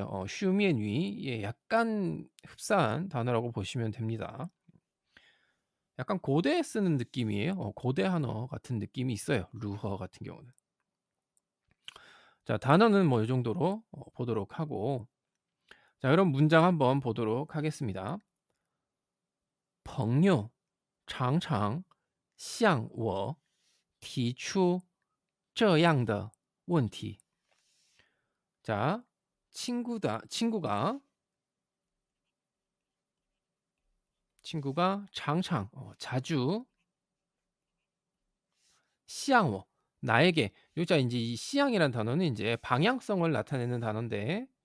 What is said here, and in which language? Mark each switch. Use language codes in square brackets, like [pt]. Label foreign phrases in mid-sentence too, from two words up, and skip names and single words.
[ko] 슈미의 뉘에 약간 흡사한 단어라고 보시면 됩니다. 약간 고대에 쓰는 느낌이에요. 고대 한어 같은 느낌이 있어요, 루허 같은 경우는. 자 단어는 뭐 요 정도로 보도록 하고 자 그럼 문장 한번 보도록 하겠습니다. [zh] 朋友常常向我提出这样的问题. [ko] 자 친구가 常常 자주 시향워 나에게 여기서 인제 이 시향이라는 단어는 인제 방향성을 나타내는 단어인데